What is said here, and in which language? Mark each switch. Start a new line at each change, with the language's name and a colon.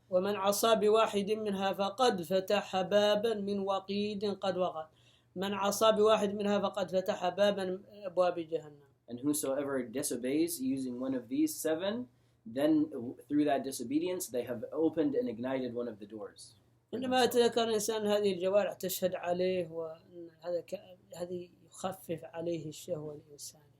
Arabic: ومن عصى بواحد منها فقد فتح بابا من وقيد قد وقد. من عصى بواحد منها فقد فتح بابا من أبواب جهنم.
English: And whosoever disobeys using one of these 7, then through that disobedience they have opened and ignited one of the doors.
Arabic: عندما يتذكر الإنسان هذه الجوارح تشهد عليه، وهذه يخفف عليه الشهوة الإنسانية.